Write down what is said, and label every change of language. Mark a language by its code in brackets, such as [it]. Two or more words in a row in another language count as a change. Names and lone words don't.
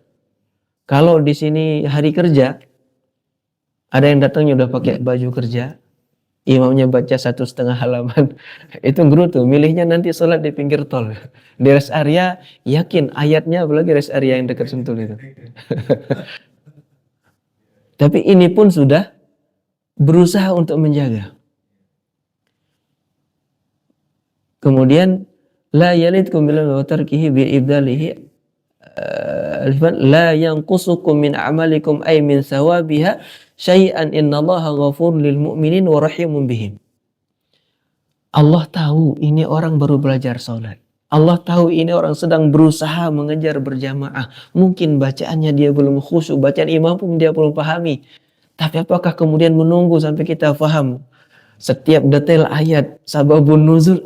[id] Kalau di sini hari kerja, ada yang datangnya udah pakai baju kerja, imamnya baca 1,5 halaman, itu gerutu, milihnya nanti sholat di pinggir tol. Di rest area yakin ayatnya, apalagi rest area yang dekat Sentul itu. Tapi ini pun sudah berusaha untuk menjaga. [ar] Kemudian لا يلتكم بالتركه بإبداله لا ينقصكم من أعمالكم أي من ثوابها شيئا إن الله غفور للمؤمنين ورحيم بهم. [id] Allah tahu ini orang baru belajar sholat. Allah tahu ini orang sedang berusaha mengejar berjamaah. Mungkin bacaannya dia belum khusyuk, bacaan imam pun dia belum pahami. Tapi apakah kemudian menunggu sampai kita paham setiap detail ayat [ar] سبب النزول?